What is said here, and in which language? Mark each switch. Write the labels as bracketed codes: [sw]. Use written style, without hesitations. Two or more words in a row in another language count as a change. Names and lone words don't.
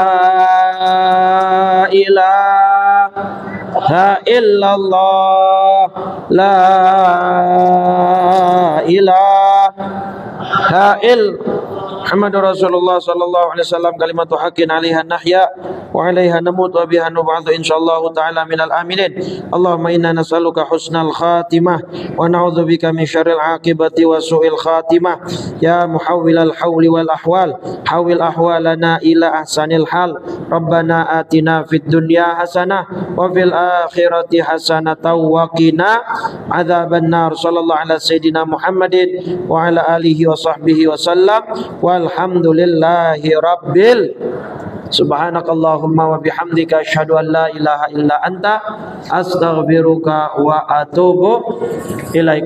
[ar] إله إلا الله لا إله محمد رسول الله صلى الله عليه وسلم كلمة حق عليها نحيا وعليها نموت وبها نبعث إن شاء الله تعالى من الآمنين. اللهم إنا نسألك حسن الخاتمة ونعوذ بك من شر العاقبة وسوء الخاتمة. يا محول الحول والأحوال، حول أحوالنا إلى أحسن الحال. ربنا آتنا في الدنيا حسنة وفي الآخرة حسنة وقنا عذاب النار. صلى الله على سيدنا محمد وعلى آله وصحبه وسلم. والحمد لله رب. سبحانك اللهم وبحمدك أشهد أن لا إله إلا أنت أستغفرك وأتوب إليك.